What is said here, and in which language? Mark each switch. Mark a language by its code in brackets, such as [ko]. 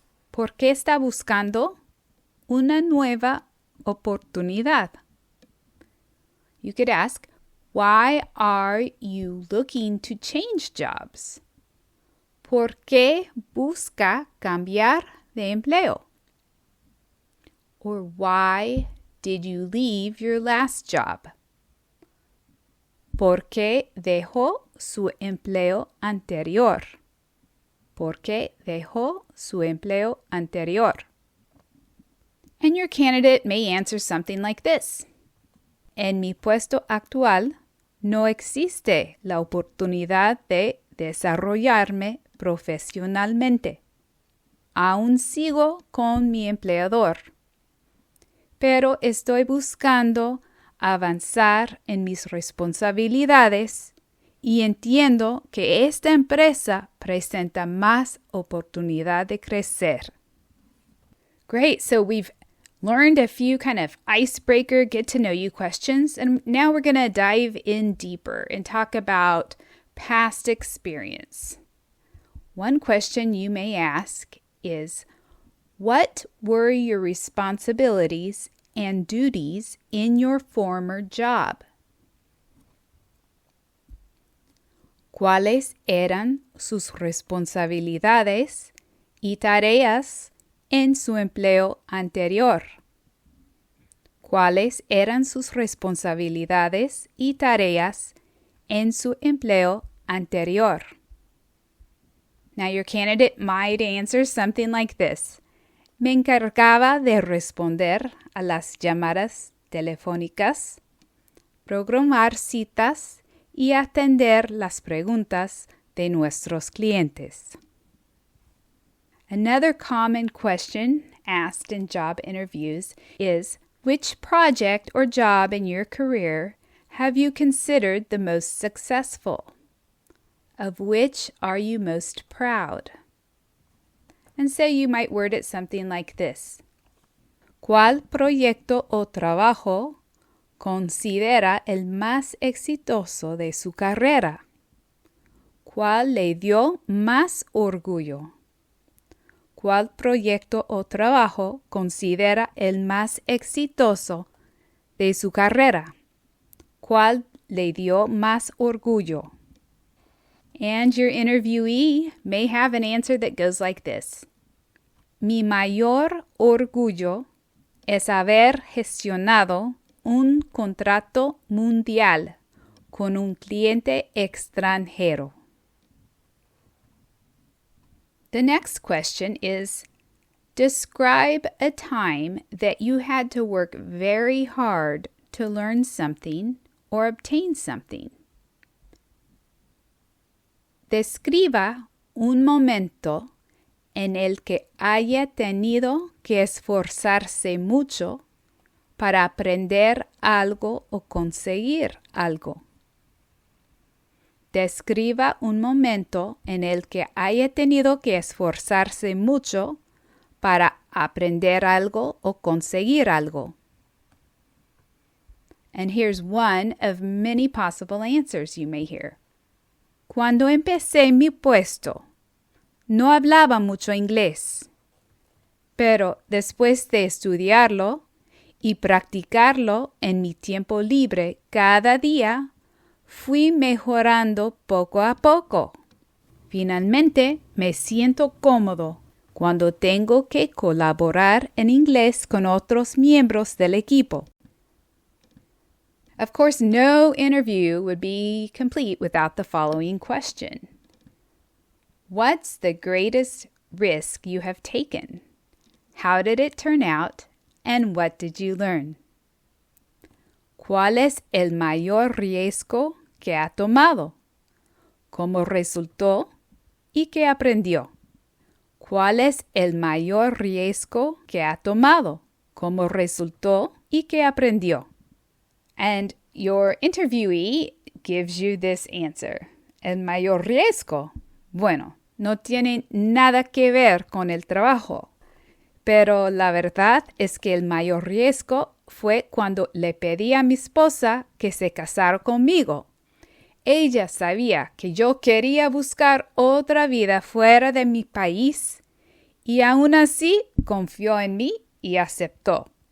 [es] ¿Por qué está buscando una nueva oportunidad? [en] You could ask, why are you looking to change jobs? [es] ¿Por qué busca cambiar de empleo? [en] Or why did you leave your last job? [es] ¿Por qué dejó su empleo anterior? ¿Por qué dejó su empleo anterior? [en] And your candidate may answer something like this. [es] En mi puesto actual no existe la oportunidad de desarrollarme profesionalmente. Aún sigo con mi empleador, pero estoy buscando avanzar en mis responsabilidades y entiendo que esta empresa presenta más oportunidad de crecer. [en] Great, so we've learned a few kind of icebreaker, get to know you questions, and now we're going to dive in deeper and talk about past experience. One question you may ask is, what were your responsibilities and duties in your former job? [es] ¿Cuáles eran sus responsabilidades y tareas en su empleo anterior? ¿Cuáles eran sus responsabilidades y tareas en su empleo anterior? [en] Now your candidate might answer something like this. [es] Me encargaba de responder a las llamadas telefónicas, programar citas y atender las preguntas de nuestros clientes. [en] Another common question asked in job interviews is, which project or job in your career have you considered the most successful? Of which are you most proud? And so you might word it something like this. [es] ¿Cuál proyecto o trabajo considera el más exitoso de su carrera? ¿Cuál le dio más orgullo? ¿Cuál proyecto o trabajo considera el más exitoso de su carrera? ¿Cuál le dio más orgullo? [en] And your interviewee may have an answer that goes like this. [es] Mi mayor orgullo es haber gestionado un contrato mundial con un cliente extranjero. [en] The next question is, describe a time that you had to work very hard to learn something or obtain something. [es] Describa un momento en el que haya tenido que esforzarse mucho para aprender algo o conseguir algo. Describa un momento en el que haya tenido que esforzarse mucho para aprender algo o conseguir algo. [en] And here's one of many possible answers you may hear. [es] Cuando empecé mi puesto, no hablaba mucho inglés, pero después de estudiarlo y practicarlo en mi tiempo libre cada día, fui mejorando poco a poco. Finalmente, me siento cómodo cuando tengo que colaborar en inglés con otros miembros del equipo. [en] Of course, no interview would be complete without the following question. What's the greatest risk you have taken? How did it turn out? And what did you learn? [es] ¿Cuál es el mayor riesgo que ha tomado? ¿Cómo resultó? ¿Y qué aprendió? ¿Cuál es el mayor riesgo que ha tomado? ¿Cómo resultó? ¿Y qué aprendió? [en] And your interviewee gives you this answer. [es] El mayor riesgo. Bueno, no tiene nada que ver con el trabajo. Pero la verdad es que el mayor riesgo fue cuando le pedí a mi esposa que se casara conmigo. Ella sabía que yo quería buscar otra vida fuera de mi país y aún así confió en mí y aceptó.